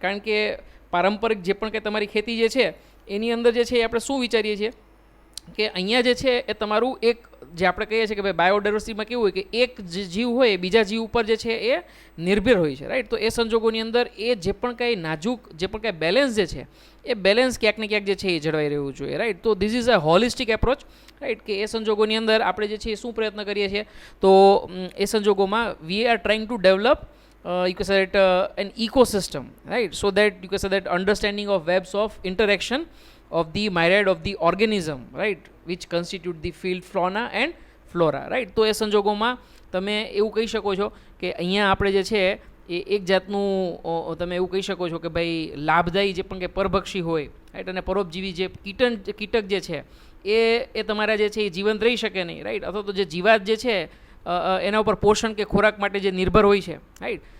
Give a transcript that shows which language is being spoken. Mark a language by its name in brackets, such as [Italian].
[Gujarati] કારણ કે પારંપરિક જે પણ કંઈ તમારી ખેતી જે છે એની અંદર જે છે એ આપણે શું વિચારીએ છીએ કે અહીંયા જે છે એ તમારું એક જે આપણે કહીએ છીએ કે ભાઈ બાયોડાયવર્સિટીમાં કેવું હોય કે એક જે જીવ હોય એ બીજા જીવ ઉપર જે છે એ નિર્ભર હોય છે, રાઈટ. તો એ સંજોગોની અંદર એ જે પણ કાંઈ નાજુક જે પણ કાંઈ બેલેન્સ જે છે એ બેલેન્સ ક્યાંક ને ક્યાંક જે છે એ જળવાઈ રહેવું જોઈએ, રાઈટ. [English] તો this is a holistic approach, right, [Gujarati] કે એ સંજોગોની અંદર આપણે જે છે એ શું પ્રયત્ન કરીએ છીએ તો એ સંજોગોમાં [English] We are trying to develop you can say it an ecosystem, right, so that you can say that understanding of webs of interaction of the myriad of the organism, right, which constitute the field fauna and flora, right. [Gujarati] તો એ સંજોગોમાં તમે એવું કહી શકો છો કે અહીંયા આપણે જે છે એ એક જાતનું તમે એવું કહી શકો છો કે ભાઈ લાભદાયી જે પણ કે પરભક્ષી હોય, રાઈટ, અને પરોપજીવી જે કીટક જે છે એ તમારા જે છે એ જીવંત રહી શકે નહીં, રાઈટ, અથવા તો જે જીવાત જે છે એના ઉપર પોષણ કે ખોરાક માટે જે નિર્ભર હોય છે, રાઈટ.